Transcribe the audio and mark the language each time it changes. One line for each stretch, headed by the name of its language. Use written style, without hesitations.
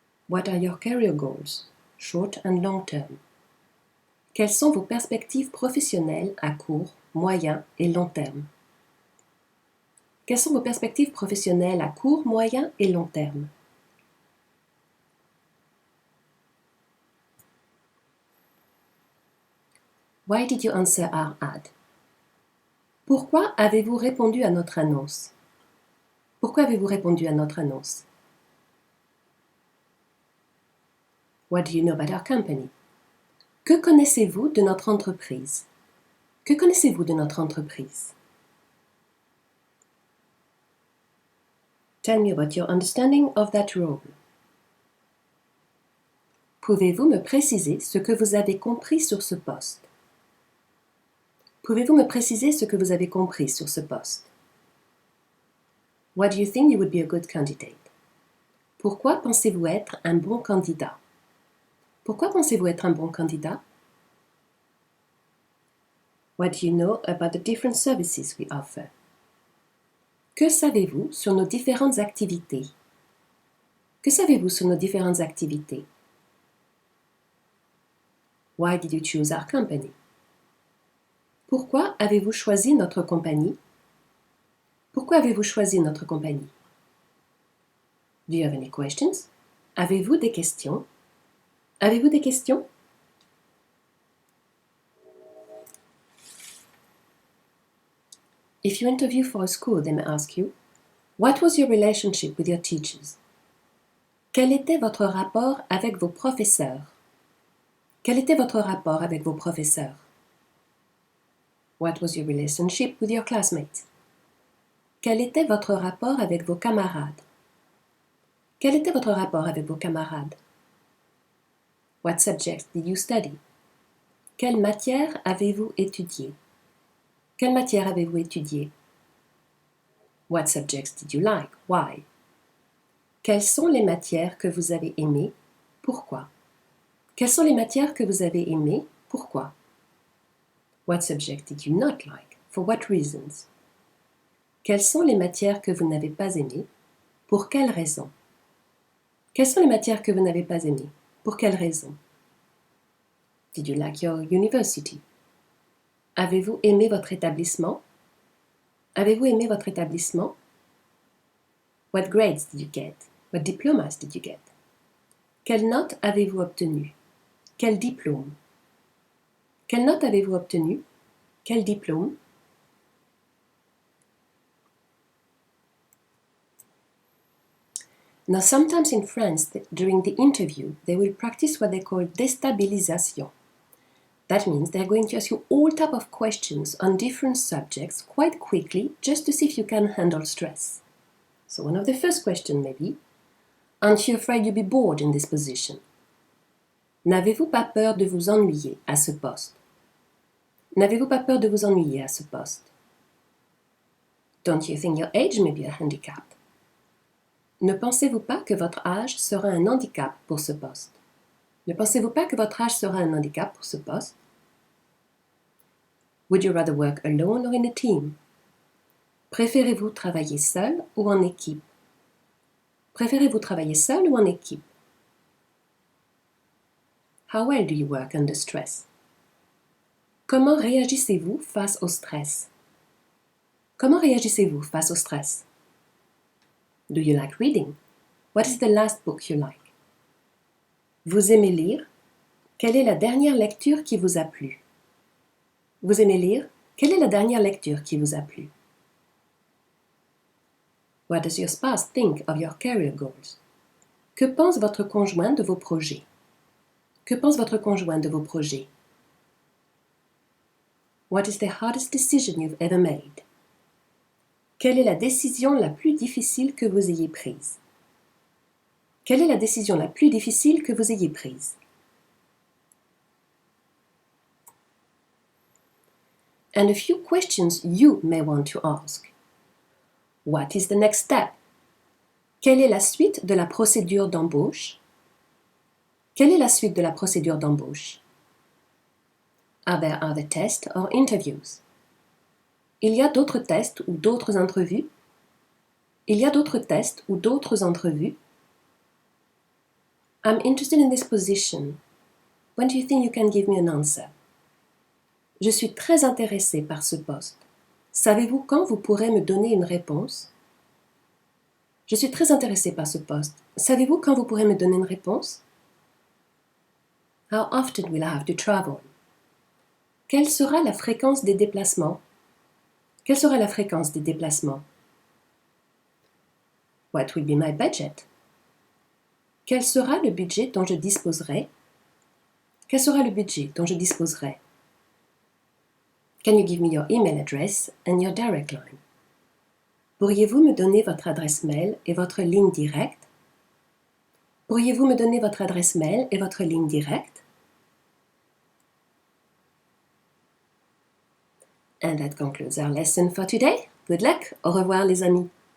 English: What are your career goals, short and long term?
French: Quelles sont vos perspectives professionnelles à court, moyen et long terme? Quelles sont vos perspectives professionnelles à court, moyen et long terme?
English: Why did you answer our ad?
French: Pourquoi avez-vous répondu à notre annonce? Pourquoi avez-vous répondu à notre annonce?
English: What do you know about our company?
French: Que connaissez-vous de notre entreprise? Que connaissez-vous de notre entreprise?
English: Tell me about your understanding of that role.
French: Pouvez-vous me préciser ce que vous avez compris sur ce poste? Pouvez-vous me préciser ce que vous avez compris sur ce poste?
English: Why do you think you would be a good candidate?
French: Pourquoi pensez-vous être un bon candidat? Pourquoi pensez-vous être un bon candidat?
English: What do you know about the different services we offer?
French: Que savez-vous sur nos différentes activités? Que savez-vous sur nos différentes activités?
English: Why did you choose our company?
French: Pourquoi avez-vous choisi notre compagnie? Pourquoi avez-vous choisi notre compagnie?
English: Do you have any questions?
French: Avez-vous des questions? Avez-vous des questions?
English: If you interview for a school, they may ask you, what was your relationship with your teachers?
French: Quel était votre rapport avec vos professeurs? Quel était votre rapport avec vos professeurs?
English: What was your relationship with your classmates?
French: Quel était votre rapport avec vos camarades? Quel était votre rapport avec vos camarades?
English: What subjects did you study?
French: Quelle matière avez-vous étudié? Quelle matière avez-vous étudié?
English: What subjects did you like? Why?
French: Quelles sont les matières que vous avez aimées? Pourquoi? Quelles sont les matières que vous avez aimées? Pourquoi?
English: What subject did you not like? For what reasons?
French: Quelles sont les matières que vous n'avez pas aimées? Pour quelles raisons? Quelles sont les matières que vous n'avez pas aimées? Pour quelles raisons?
English: Did you like your university?
French: Avez-vous aimé votre établissement? Avez-vous aimé votre établissement?
English: What grades did you get? What diplomas did you get?
French: Quelle note avez-vous obtenue? Quel diplôme? Quelle note avez-vous obtenue? Quel diplôme?
English: Now, sometimes in France, during the interview, they will practice what they call déstabilisation. That means they're going to ask you all type of questions on different subjects quite quickly, just to see if you can handle stress. So one of the first questions may be, aren't you afraid you'll be bored in this position?
French: N'avez-vous pas peur de vous ennuyer à ce poste? N'avez-vous pas peur de vous ennuyer à ce poste?
English: Don't you think your age may be a handicap?
French: Ne pensez-vous pas que votre âge sera un handicap pour ce poste? Ne pensez-vous pas que votre âge sera un handicap pour ce poste?
English: Would you rather work alone or in a team?
French: Préférez-vous travailler seul ou en équipe? Préférez-vous travailler seul ou en équipe?
English: How well do you work under stress?
French: Comment réagissez-vous face au stress? Comment réagissez-vous face au stress?
English: Do you like reading? What is the last book you like?
French: Vous aimez lire? Quelle est la dernière lecture qui vous a plu? Vous aimez lire? Quelle est la dernière lecture qui vous a plu?
English: What does your spouse think of your career goals?
French: Que pense votre conjoint de vos projets? Que pense votre conjoint de vos projets?
English: What is the hardest decision you've ever made?
French: Quelle est la décision la plus difficile que vous ayez prise? Quelle est la décision la plus difficile que vous ayez prise?
English: And a few questions you may want to ask. What is the next step?
French: Quelle est la suite de la procédure d'embauche? Quelle est la suite de la procédure d'embauche?
English: Are there other tests or interviews?
French: Il y a d'autres tests ou d'autres entrevues? Il y a d'autres tests ou d'autres entrevues?
English: I'm interested in this position. When do you think you can give me an answer?
French: Je suis très intéressée par ce poste. Savez-vous quand vous pourrez me donner une réponse? Je suis très intéressée par ce poste. Savez-vous quand vous pourrez me donner une réponse?
English: How often will I have to travel?
French: Quelle sera la fréquence des déplacements? Quelle sera la fréquence des déplacements?
English: What will be my budget?
French: Quel sera le budget dont je disposerai? Quel sera le budget dont je disposerai?
English: Can you give me your email address and your direct line?
French: Pourriez-vous me donner votre adresse mail et votre ligne directe? Pourriez-vous me donner votre adresse mail et votre ligne directe?
English: And that concludes our lesson for today. Good luck.
French: Au revoir les amis.